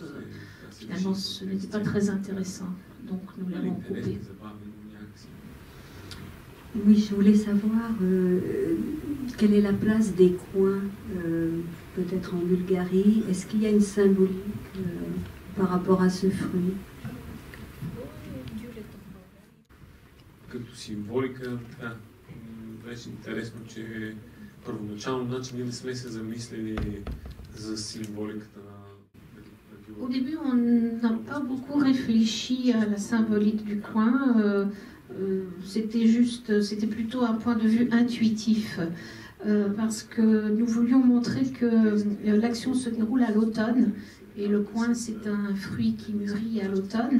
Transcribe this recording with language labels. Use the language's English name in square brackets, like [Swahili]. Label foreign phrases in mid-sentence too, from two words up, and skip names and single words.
[French] Finalement, ce n'était pas très intéressant. Donc nous l'avons coupé. Oui, je voulais savoir quelle est la place des coins, peut-être en Bulgarie. Est-ce qu'il y a une symbolique par rapport à ce fruit? [Bulgarian] Като символика, да, беше интересно, че първоначално значи ние не сме се замислили за символиката на. [French] Au début, on n'a pas beaucoup réfléchi à la symbolique du coin. C'était plutôt un point de vue intuitif, parce que nous voulions montrer que l'action se déroule à l'automne, et le coin, c'est un fruit qui mûrit à l'automne.